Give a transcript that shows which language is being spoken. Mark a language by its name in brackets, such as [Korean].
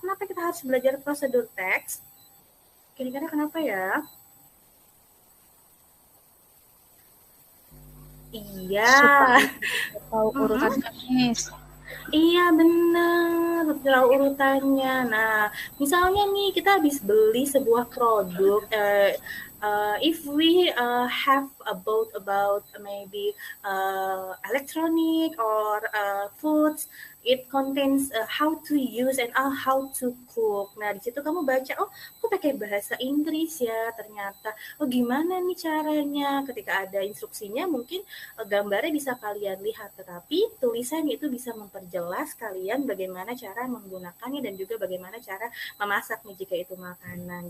[Indonesian] Kenapa kita harus belajar prosedur teks? Kira-kira kenapa ya? Iya. Tahu urutan Miss. Iya benar, tahu urutannya. Nah, misalnya nih kita habis beli sebuah produk. [English] If we have about maybe electronic or foods, it contains how to use and how to cook. [Indonesian] Nah, di situ kamu baca, oh, aku pakai bahasa Inggris ya, ternyata. Oh, gimana nih caranya? Ketika ada instruksinya, mungkin gambarnya bisa kalian lihat, tetapi tulisan itu bisa memperjelas kalian bagaimana cara menggunakannya dan juga bagaimana cara memasak nih jika itu makanan.